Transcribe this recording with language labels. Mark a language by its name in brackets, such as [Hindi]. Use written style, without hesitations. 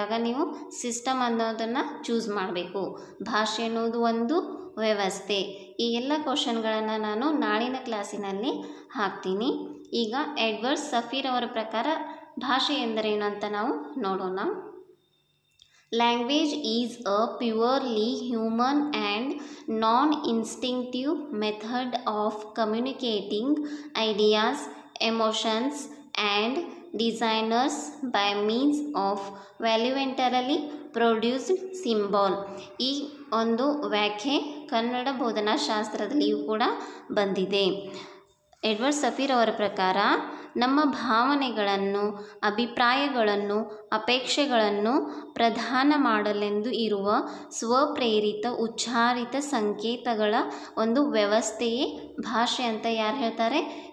[Kannada] ಆಗ ನೀವು ಸಿಸ್ಟಮ್ ಅನ್ನೋದನ್ನು ಚೂಸ್ ಮಾಡಬೇಕು. ಭಾಷೆ ಅನ್ನೋದು ಒಂದು ವ್ಯವಸ್ಥೆ. ಈ ಎಲ್ಲ ಕ್ವಶನ್ಗಳನ್ನು ನಾನು ನಾಳಿನ ಕ್ಲಾಸಿನಲ್ಲಿ ಹಾಕ್ತೀನಿ. ಈಗ ಎಡ್ವರ್ಡ್ ಸಫೀರ್ ಅವರ ಪ್ರಕಾರ ಭಾಷೆ ಎಂದರೇನು ಅಂತ ನಾವು ನೋಡೋಣ. [English] Language is a purely human and non-instinctive method of communicating ideas, emotions and desires by means of voluntarily produced symbol. [Kannada] ಈ ಒಂದು ವ್ಯಾಖ್ಯೆ ಕನ್ನಡ ಬೋಧನಾಶಾಸ್ತ್ರದಲ್ಲಿಯೂ ಕೂಡ ಬಂದಿದೆ. ಎಡ್ವರ್ಡ್ ಸಫೀರ್ ಅವರ ಪ್ರಕಾರ ನಮ್ಮ ಭಾವನೆಗಳನ್ನು, ಅಭಿಪ್ರಾಯಗಳನ್ನು, ಅಪೇಕ್ಷೆಗಳನ್ನು ಪ್ರದಾನ ಮಾಡಲೆಂದು ಇರುವ ಸ್ವಪ್ರೇರಿತ ಉಚ್ಚಾರಿತ ಸಂಕೇತಗಳ ಒಂದು ವ್ಯವಸ್ಥೆಯೇ ಭಾಷೆ ಅಂತ ಯಾರು ಹೇಳ್ತಾರೆ?